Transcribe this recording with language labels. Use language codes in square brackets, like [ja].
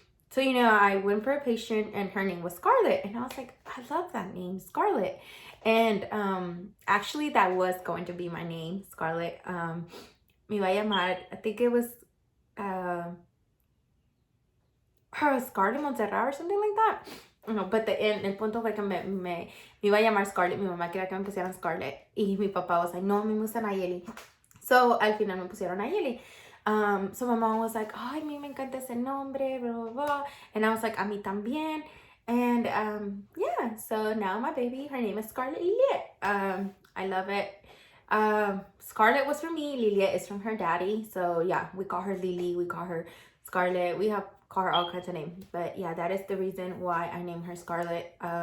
[en] So, you know, I went for a patient and her name was Scarlett. And I was like, I love that name, Scarlett. And actually, that was going to be my name, Scarlett. [es] Me iba a llamar, [en] I think it was Scarlett Montserrat or something like that. No, but [es] el punto fue que me iba a llamar Scarlett. Mi mamá quería que me pusieran Scarlett. Y mi papá [en] was like, [es] no, me gusta Nayeli. So, al final me pusieron Nayeli. [en] So my mom was like, [es] ay, a mí me encanta ese nombre, blah, blah, blah. [en] And I was like, [es] a mí también. [en] And yeah, so now my baby, her name is Scarlett Eliet. I love it. Scarlett was from me. Lilia is from her daddy. So yeah, we call her Lily. We call her Scarlett. We have call her all kinds of names. But yeah, that is the reason why I named her Scarlett.